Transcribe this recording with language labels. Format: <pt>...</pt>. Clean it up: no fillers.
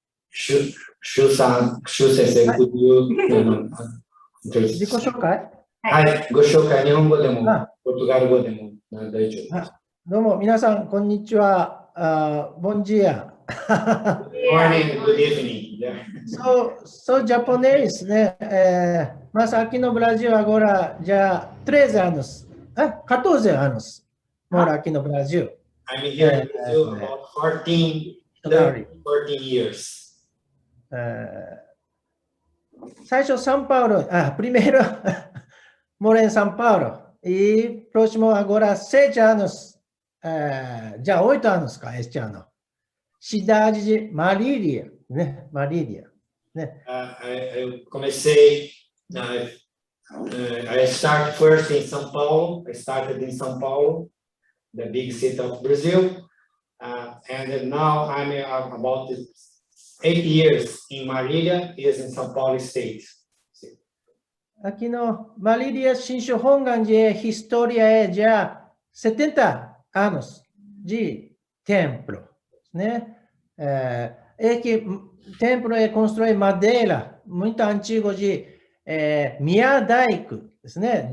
<en>Shu Sensei, could you introduce?</en> <ja>自己紹介はい、ご紹介、日本語でも、ポルトガル語でも大丈夫です。どうも皆さん、こんにちは。</ja> <pt>ボンジア。</pt> <en>Good morning, good evening. Yeah.</en> <pt>So japonês, né? Mas aqui no Brasil agora já 13 anos. 14 anos moro aqui no Brasil.</pt> <en>I'm here in Brazil about 14 years.</en> <ja>最初、サンパウロ、</ja> <pt>primeiro moro em São Paulo e próximo agora 6 anos, já 8 anos este ano. Cidade de Marilia, né? Marilia, né? Eu comecei,</pt> <en>I started first in São Paulo. I started in São Paulo, the big city of Brazil, and now I'm about 8 years in Marilia, is in São Paulo State.</en> <pt>Aqui no Marilia Higashi Honganji é história já 70 anos de templo, né? Que templo é construído madeira, muito antigo de Miyadaiku, né?</pt>